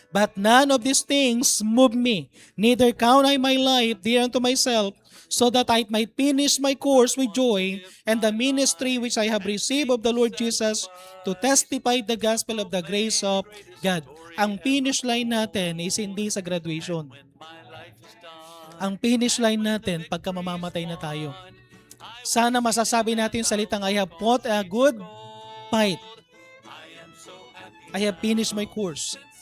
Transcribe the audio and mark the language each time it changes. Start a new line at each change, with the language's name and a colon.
English: But none of these things move me, neither count I my life dear unto myself, so that I might finish my course with joy and the ministry which I have received of the Lord Jesus to testify the gospel of the grace of God.
Filipino: Ang finish line natin is hindi sa graduation. Ang finish line natin pagka mamamatay na tayo. Sana masasabi natin yung salitang,
English: I have fought a good fight. I have finished my course.